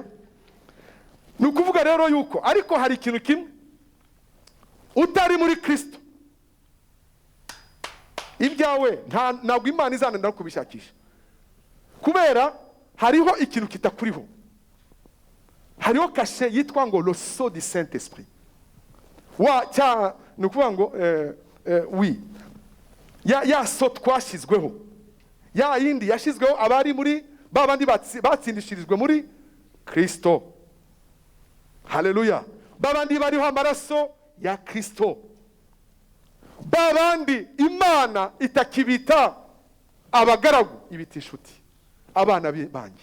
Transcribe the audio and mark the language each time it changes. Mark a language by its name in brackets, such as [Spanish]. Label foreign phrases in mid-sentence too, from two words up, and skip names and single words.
[Kinyarwanda] Ni ukuvuga rero yuko ariko hari ikintu kimwe, utari muri Kristo, ibyawe ntabwo Imana izananira kubishakisha. Kubera hariho ikintu kitakuriho, hariho kashe yitwa ngo [French] le sceau du Saint-Esprit. [Kinyarwanda] Ni ukuvuga ngo oui, ya so twashyizweho, ya yindi yashyizweho abari muri babandi batsindishirijwe muri Kristo. Haleluya. Babandi bariho amaraso ya Kristo, babandi Imana itakibita abagaragu, ibita inshuti, abana banjye.